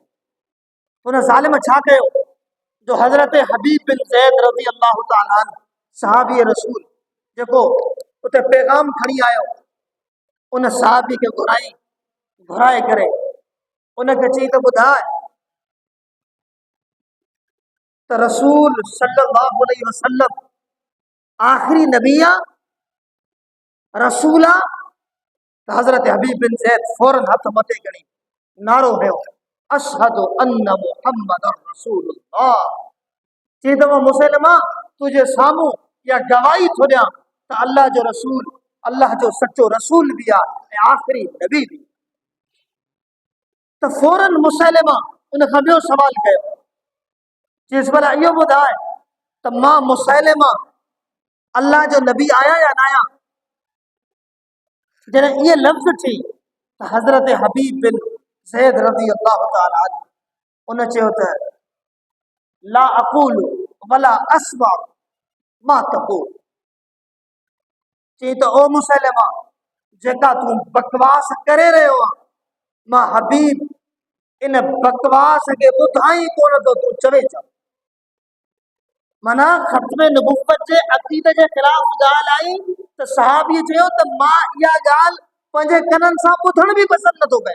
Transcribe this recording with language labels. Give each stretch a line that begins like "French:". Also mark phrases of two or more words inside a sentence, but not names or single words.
Sindhi: हुन ज़ालिम छा कयो जो हज़रत हबीब बिन ज़ैद
Arabic: رضي الله تعالى عنه,
Sindhi: सहाबी रसूल जेको उते पैगाम खणी आयो, उन सहाबी खे घुराए करे उनखे चई त ॿुधाए त रसूल
Arabic: صلى الله عليه وسلم
Sindhi: आख़िरी नबी आहे, रसूल आहे? त हज़रत हबीब बिन ज़ैद फौरन हथ मथे खणी नारो हयो,
Arabic: أشهد أن محمدا رسول الله.
Sindhi: चई त मुसैलिमा, तुंहिंजे साम्हूं इहा गवाही थो ॾियां त अल्लाह जो रसूल अल्लाह जो सचो रसूल बि आहे ऐं आख़िरी नबी बि। त फौरन मुसैलिमा उन खां ॿियो सवाल कयो, चइसि भला इहो ॿुधाए त मां मुसैलिमा अल्लाह जो नबी आहियां या न आहियां? जॾहिं इहे लफ़्ज़ थी त हज़रत हबीब बिन ज़ैद
Arabic: رضي الله تعالى عنه
Sindhi: उन चयो त
Arabic: لا أقول ولا أسمع ما تقول.
Sindhi: चई त ओ मुसैलिमा, जेका तूं बकवास करे रहियो आहे, मां हबीब इन बकवास खे ॿुधां ई कोन थो, तूं चवे छा? माना ख़त्म नबूवत जे अक़ीदे जे ख़िलाफ़ ॻाल्हि आई त सहाबीअ चयो त मां इहा ॻाल्हि पंहिंजे कननि सां ॿुधण बि पसंदि नथो कयां।